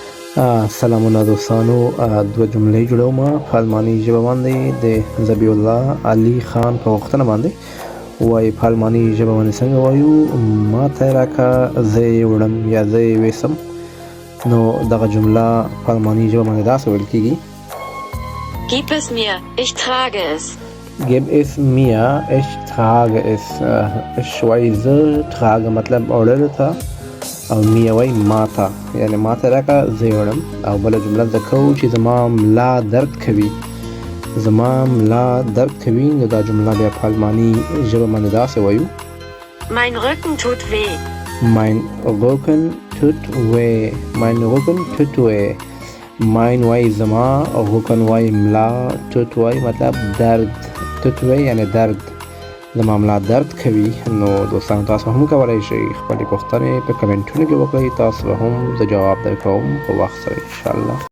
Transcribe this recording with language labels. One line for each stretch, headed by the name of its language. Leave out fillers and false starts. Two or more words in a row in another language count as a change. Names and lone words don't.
Pashto: سلامونه دوستانو، دوه جملې جوړوم په الماني ژبه باندې د ذبیح الله علي خان په غوښتنه باندې. وایي په الماني ژبه باندې څنګه وایو؟ ما ته یې راکړه، زه یې وړم یا زه یې ویسم. نو دغه جمله په الماني ژبه باندې داسې ویل کېږي:
German: Gib es mir, ich trage es. Gib es mir, ich trage es.
Pashto: ich وایي زه trage مطلب وړلو ته، او میا وایي ما ته، یعنې ما ته راکړه زه یې وړم. او بله جمله زده کوو چې زما ملا درد کوي. زما ملا درد کوي، نو دا جمله بیا په الماني ژبه باندې داسې وایو:
German: Mein Rücken tut weh. Mein Rücken tut weh. Mein Rücken tut weh.
Pashto: Mein وایي زما، Rücken وایي ملا، tut وایي مطلب درد،
German: tut weh
Pashto: یعنې درد. زما ملا درد کوي. نو دوستانو تاسو هم کولی شئ خپلې پوښتنې په کمنټونو کې وکړئ، تاسو به هم زه جواب درکوم په وخت سره انشاءالله.